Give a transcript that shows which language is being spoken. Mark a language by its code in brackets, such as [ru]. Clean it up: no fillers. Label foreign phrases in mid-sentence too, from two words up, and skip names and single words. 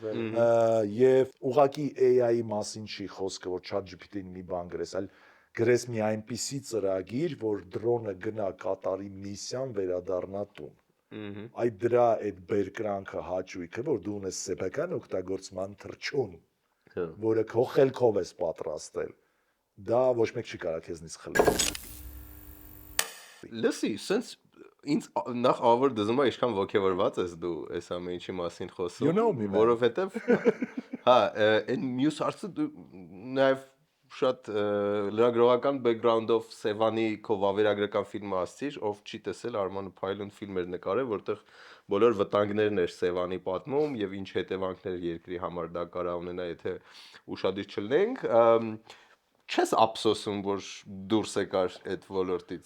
[hy] Եվ ուղղակի AI-ի մասին չի խոսքը, որ ChatGPT-ին մի բան գրես, այլ գրես մի այնպիսի ծրագիր, որ դրոնը գնա կատարի միսիան վերադառնա տուն։ Այդ դրա այդ բերկրանքը հաճույքը, որ դու ունես սեփական օգտագործման թռչուն, որը քո խելքով ես պատրաստել, դա ոչ մեկ չի կարող քեզնից խլել։ Լսի, sense ինձ նախ ավոր դզում է ինչքան ոգևորված ես դու այս ամեն ինչի մասին խոսում։ [en] You know me, man. [hy] Որովհետև հա, այն մյուս հարցը դու նաև շատ լրագրողական բեքգրաունդով Սևանի քո վավերագրական ֆիլմը ասցիր, ով չի տեսել Արմանը Փայլուն ֆիլմեր նկարել, որտեղ բոլոր վտանգներն էր Սևանի պատմում եւ ինչ հետևանքներ երկրի համար դա կարա ունենա, եթե ուշադիր չլինենք։ Չես ափսոսում, որ դուրս եկար այդ ոլորտից։